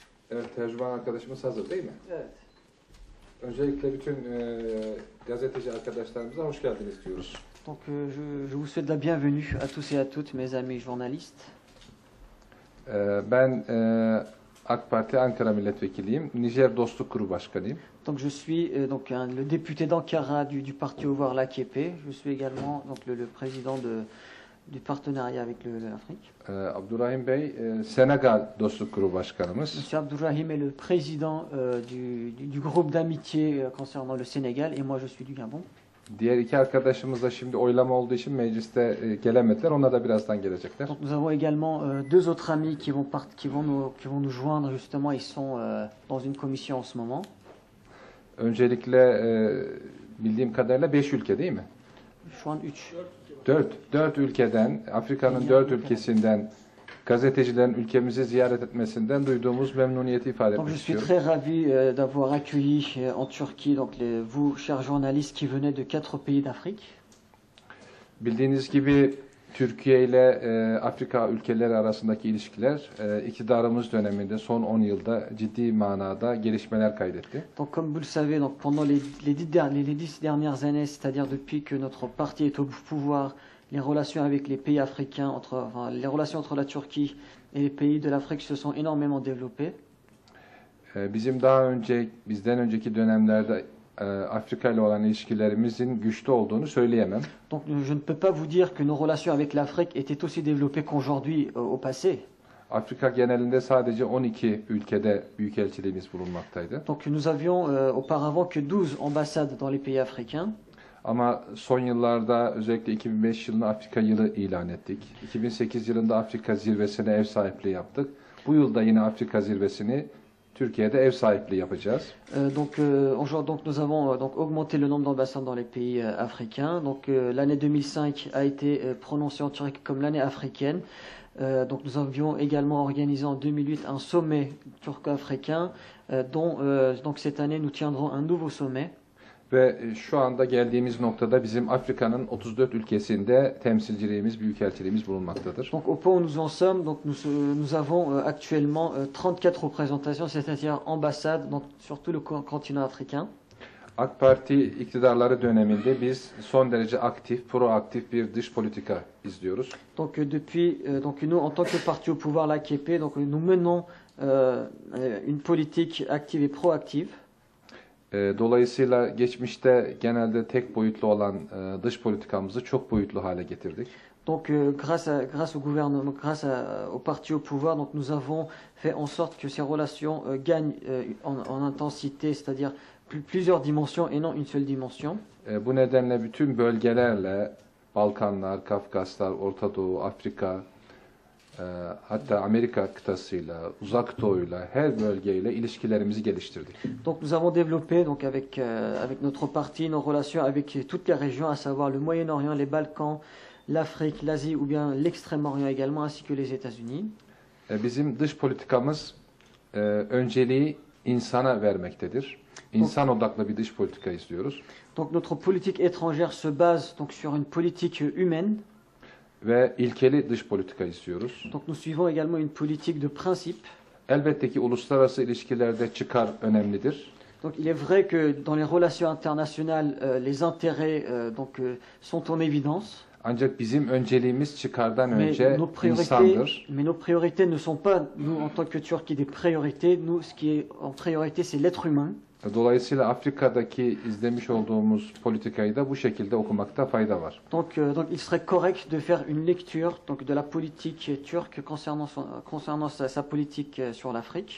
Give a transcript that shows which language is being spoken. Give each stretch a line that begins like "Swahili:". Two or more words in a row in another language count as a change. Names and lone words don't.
Turkish: Evet, tercüman arkadaşımız hazır değil mi? Evet. Öncelikle bütün gazeteci arkadaşlarımıza hoş geldiniz diyoruz.
French: Donc je vous souhaite la bienvenue à tous et à toutes mes amis journalistes.
Turkish: Ben AK Parti Ankara Milletvekiliyim. Nijer Dostluk Grubu Başkanıyım.
French: Donc je suis le député d'Ankara du parti au pouvoir l'AKP. Je suis également donc le président du partenariat avec l'Afrique.
Turkish: Abdurrahim Bey, Senegal Dostluk Grubu Başkanımız.
French: Monsieur Abdourahim est le président du groupe d'amitié concernant le Sénégal et moi je suis du Gabon.
Turkish: Diğer iki arkadaşımız da şimdi oylama olduğu için mecliste gelemediler. Onlar da birazdan gelecekler.
French: Donc nous avons également deux autres amis qui vont nous joindre justement. Ils sont dans une commission en ce moment.
Turkish: Öncelikle bildiğim kadarıyla 5 ülke değil mi? Şu an 3. 4 ülkeden, Afrika'nın 4 ülkesinden gazetecilerin ülkemizi ziyaret etmesinden duyduğumuz memnuniyeti ifade
French: Donc
Turkish: etmek
French: je suis
Turkish: istiyorum.
French: très ravi d'avoir accueilli en Turquie donc vous chers journalistes qui venaient de 4 pays d'Afrique.
Turkish: Bildiğiniz gibi Türkiye ile Afrika ülkeleri arasındaki ilişkiler iktidarımız döneminde son 10 yılda ciddi manada gelişmeler kaydetti.
French: Donc comme vous le savez, donc pendant les 10 dernières années, c'est-à-dire depuis que notre parti est au pouvoir, les relations avec les pays africains, les relations entre la Turquie et les pays de l'Afrique se sont énormément développées.
Turkish: Bizden önceki dönemlerde Afrika ile olan ilişkilerimizin güçlü olduğunu söyleyemem.
French: Donc je ne peux pas vous dire que nos relations avec l'Afrique étaient aussi développées qu'aujourd'hui au passé.
Turkish: Afrika genelinde sadece 12 ülkede büyükelçiliğimiz bulunmaktaydı.
French: Donc nous avions auparavant que 12 ambassades dans les pays africains.
Turkish: Ama son yıllarda özellikle 2005 yılını Afrika yılı ilan ettik. 2008 yılında Afrika zirvesine ev sahipliği yaptık. Bu yılda yine Afrika zirvesini Türkiye'de ev sahipliği yapacağız.
French: Donc nous avons augmenté le nombre d'ambassades dans les pays africains. Donc l'année 2005 a été prononcée en Turquie comme l'année africaine. Donc nous avions également organisé en 2008 un sommet turco-africain donc cette année nous tiendrons un nouveau sommet.
Turkish: Ve şu anda geldiğimiz noktada bizim Afrika'nın 34 ülkesinde temsilciliğimiz, büyükelçiliğimiz bulunmaktadır.
French: Donc au point où nous en sommes, donc nous avons actuellement 34 représentations, c'est-à-dire ambassades sur tout le continent africain.
Turkish: AK Parti iktidarları döneminde biz son derece aktif, proaktif bir dış politika izliyoruz.
French: Donc donc nous en tant que parti au pouvoir l'AKP, donc nous menons une politique active et proactive.
Turkish: Dolayısıyla geçmişte genelde tek boyutlu olan dış politikamızı çok boyutlu hale getirdik.
French: Donc grâce au gouvernement, au parti au pouvoir, donc nous avons fait en sorte que ces relations gagnent en intensité, c'est-à-dire plusieurs dimensions et non une seule dimension.
Turkish: Bu nedenle bütün bölgelerle Balkanlar, Kafkaslar, Orta Doğu, Afrika, hatta Amerika kıtasıyla, Uzak Doğu'yla, her bölgeyle ilişkilerimizi geliştirdik.
French: Donc nous avons développé donc avec notre parti nos relations avec toutes les régions, à savoir le Moyen-Orient, les Balkans, l'Afrique, l'Asie ou bien l'Extrême-Orient également, ainsi que les États-Unis.
Turkish: Bizim dış politikamız önceliği insana vermektedir. İnsan odaklı bir dış politika izliyoruz.
French: Donc notre politique étrangère se base donc sur une politique humaine.
Turkish: Ve ilkeli dış politika istiyoruz.
French: Donc nous suivons également une politique de principe.
Turkish: Elbette ki uluslararası ilişkilerde çıkar önemlidir.
French: Donc il est vrai que dans les relations internationales les intérêts sont en évidence.
Turkish: Ancak bizim önceliğimiz çıkardan önce insandır.
French: Mais nos priorités ne sont pas nous en tant que Turquie des priorités. Nous ce qui est en priorité c'est l'être humain.
Turkish: Dolayısıyla Afrika'daki izlemiş olduğumuz politikayı da bu şekilde okumakta fayda var.
French: Donc il serait correct de faire une lecture donc de la politique turque concernant sa politique sur l'Afrique.